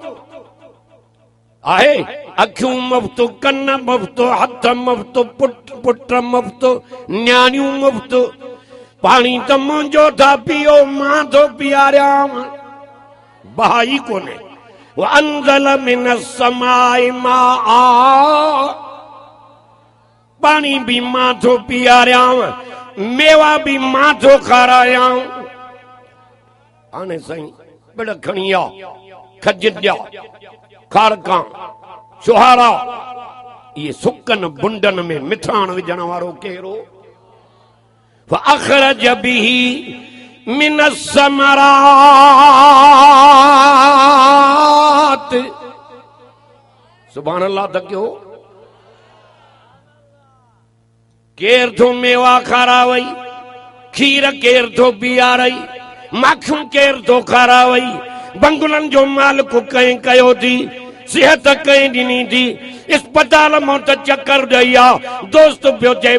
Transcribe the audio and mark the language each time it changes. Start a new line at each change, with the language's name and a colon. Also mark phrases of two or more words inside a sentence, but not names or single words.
Sindhi: आहे अखियूं मुफ्त कन मुफ्त हथ मुफ्त पुट मुफ्त न्याणियूं मुफ्त पाणी त मुंहिंजो था पियो मां थो पीआरियां बहाई कोन्हे
Arabic: وأنزل من السماء ماء
Sindhi: पानी भी मां थो पीआरियां मेवा भी मां थो खारायां हाणे साईं बिड़ खणी आ खजंजा खारका छुहारा ये सुकन बुंडन में मिठाण विझण वारो कहिड़ो
Arabic: فأخرج به من الثمرات سبحان الله
Sindhi: तक क्यों केर थो मेवा खारावई खीर केर थो पीआरई माखियूं केर थो खारावई बंगुलनि जो मालिक कंहिं कयो थी सिहत कंहिं ॾिनी थी अस्पताल मां त चक्कर ॾेई आ दोस्त पियो चए